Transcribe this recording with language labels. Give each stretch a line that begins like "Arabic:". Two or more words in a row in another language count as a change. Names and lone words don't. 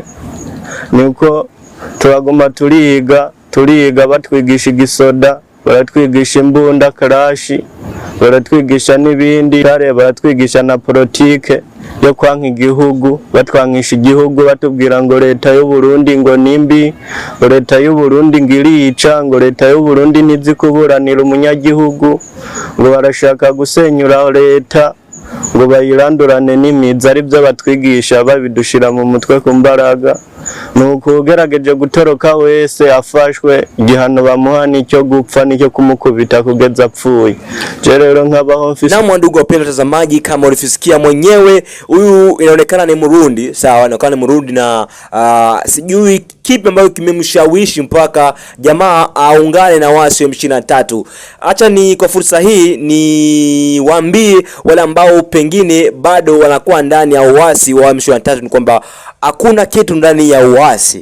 Rundi: Niko turagoma turiga batwigisha igisoda, baratwigisha imbunda karashi, baratwigisha n'ibindi, baratwigisha na politike yo kwanka igihugu, batwangisha igihugu batubwira ngo leta y'u Burundi ngo nimbi, ngo leta y'u Burundi ngirica, ngo leta y'u Burundi nizi kuburanira umunyagihugu, ngo barashaka gusenyura leta, ngo bayirandurane n'imizi. Ari byo batwigisha babidushira mu mutwe ku mbaraga. Nuko ugerageje gutoroka wese afashwe, igihano bamuha nicyo gupfa, nicyo kumukubita kugeza apfuye. Je rero nkabaho mfise.
Swahili: Na ndugu wapendwa watazamaji, kama ulifisikia mwenyewe, huyu inaonekana ni Murundi, sawa, inaonekana ni Murundi na sijui kipi ambacho kimemshawishi mpaka jamaa aungane na waasi wa M23? Acha ni kwa fursa hii ni waambie wale ambao pengine bado wanakuwa ndani ya uasi wa M23 ni kwamba hakuna kitu ndani ya uasi.